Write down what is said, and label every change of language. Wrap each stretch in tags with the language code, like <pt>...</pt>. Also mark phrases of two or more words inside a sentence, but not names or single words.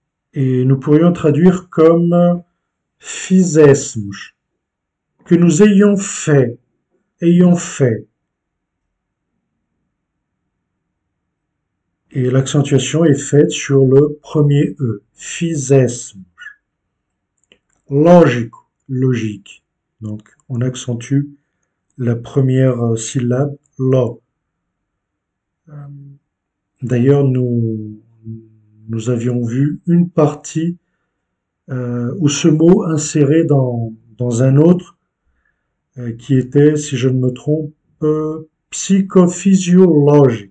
<fr>Et nous pourrions traduire comme fizéssemos, que nous ayons fait, ayons fait. Et l'accentuation est faite sur le premier E, fizéssemos.</fr> <pt>Lógico,</pt> <fr>logique. Donc, on accentue la première syllabe, lo. D'ailleurs, nous avions vu une partie où ce mot inséré dans un autre qui était, si je ne me trompe, psychophysiologique.</fr>